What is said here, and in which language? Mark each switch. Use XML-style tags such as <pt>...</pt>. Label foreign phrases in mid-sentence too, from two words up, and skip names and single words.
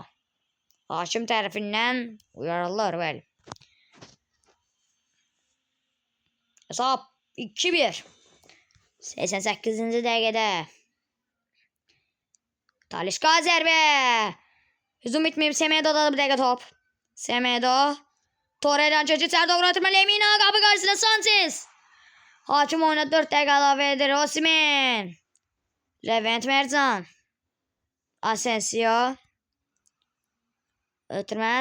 <az>Hakim tərəfindən uyarırlar. Bəli. Hesap 2-1. 88. dəqiqədə. Talişka zərbə. Hücum bitməyib. Semedo'da bir dəqiqə top. Semedo.</az> <tr>Torre'den çocuk içeri doğru atırma. Lemina kapı karşısında Sanchez.</tr> <az>Hakim oyuna 4 dəqiqə əlavə edir. Osimhen. Levent Mercan. Asensio. Ötürmə.</az>